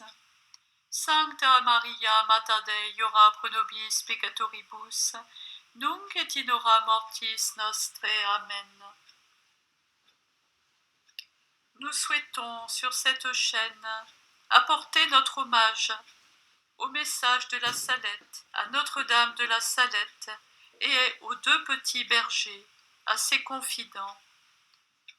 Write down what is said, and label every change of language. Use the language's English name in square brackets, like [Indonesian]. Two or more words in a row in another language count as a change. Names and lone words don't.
[Latin] Sancta Maria, Mater Dei, ora pro nobis peccatoribus, nunc et in hora mortis nostre. Amen. [French] Nous souhaitons sur cette chaîne apporter notre hommage au message de la Salette, à Notre-Dame de la Salette et aux deux petits bergers, à ses confidents.